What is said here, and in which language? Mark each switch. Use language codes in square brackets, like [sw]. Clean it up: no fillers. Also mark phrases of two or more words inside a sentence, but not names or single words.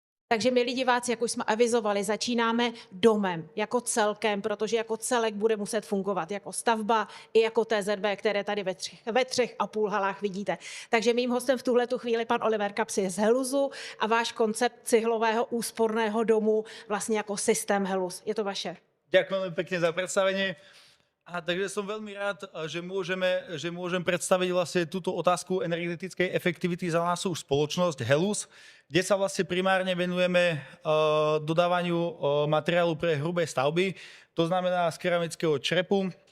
[cs] Takže milí diváci, jak už jsme avizovali, začínáme domem jako celkem, protože jako celek bude muset fungovat jako stavba i jako TZB, které tady ve třech a půl halách vidíte. Takže mým hostem v tuhletu chvíli pan Oliver Kapsy z Heluzu a váš koncept cihlového úsporného domu vlastně jako systém Heluz. Je to vaše. [sk] Ďakujem veľmi pekne za predstavenie. Takže som veľmi rád, že môžem predstaviť vlastne túto otázku energetickej efektivity za našu spoločnosť Heluz, kde sa vlastne primárne venujeme dodávaniu materiálu pre hrubé stavby, to znamená z keramického črepu.